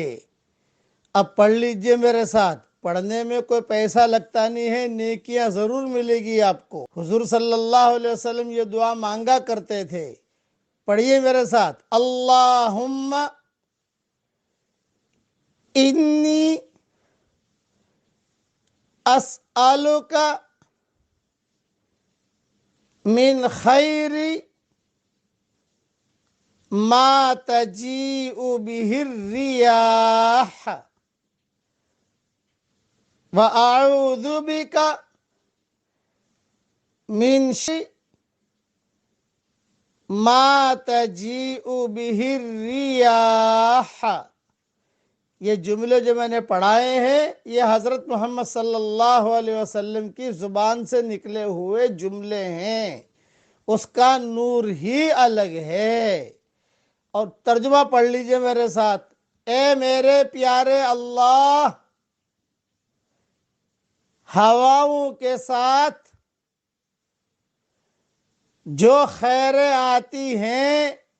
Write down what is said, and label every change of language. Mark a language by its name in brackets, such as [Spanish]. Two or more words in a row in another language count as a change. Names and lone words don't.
[Urdu] اب پڑھ لیجئے میرے ساتھ، پڑھنے میں کوئی پیسہ لگتا نہیں ہے، نیکیاں ضرور ملے گی آپ کو۔ حضور [Arabic] صلی اللہ علیہ وسلم [Urdu] یہ دعا مانگا کرتے تھے، پڑھیے میرے ساتھ۔ [Arabic] اللہم انی اسألک من خیر ما تجیء به الریاح واعوذ بک من شر ما تجیء به الریاح۔ [Urdu] یہ جملے جو میں نے پڑھائے ہیں یہ حضرت محمد [Arabic] صلی اللہ علیہ وسلم [Urdu] کی زبان سے نکلے ہوئے جملے ہیں، اس کا نور ہی الگ ہے۔ اور ترجمہ پڑھ لیجئے میرے ساتھ۔ اے میرے پیارے اللہ، ہواؤں کے ساتھ جو خیریں آتی ہیں